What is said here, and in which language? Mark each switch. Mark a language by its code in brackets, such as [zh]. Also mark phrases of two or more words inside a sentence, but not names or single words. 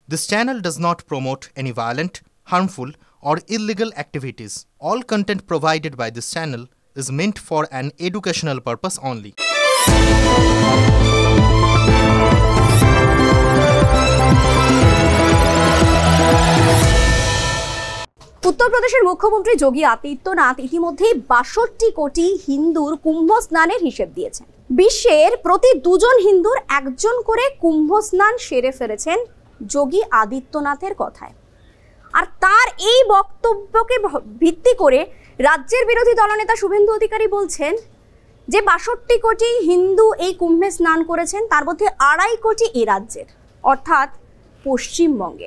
[en] This channel does not promote any violent, harmful, or illegal activities. All content provided by this channel is meant for an educational purpose only. [bn] উত্তর প্রদেশের মুখ্যমন্ত্রী যোগী আদিত্যনাথ ইতিমধ্যে 62 কোটি হিন্দুর কুম্ভ স্নানের হিসেব দিয়েছেন। বিশ্বের প্রতি দুজন হিন্দুর একজন করে কুম্ভ স্নান সেরে ফেলেছেন যোগী আদিত্যনাথের কথায়। আর তার এই বক্তব্যকে ভিত্তি করে রাজ্যের বিরোধী দলনেতা শুভেন্দু অধিকারী বলছেন যে 62 কোটি হিন্দু এই কুম্ভে স্নান করেছেন, তার মধ্যে 2.5 কোটি এই রাজ্যের অর্থাৎ পশ্চিমবঙ্গের।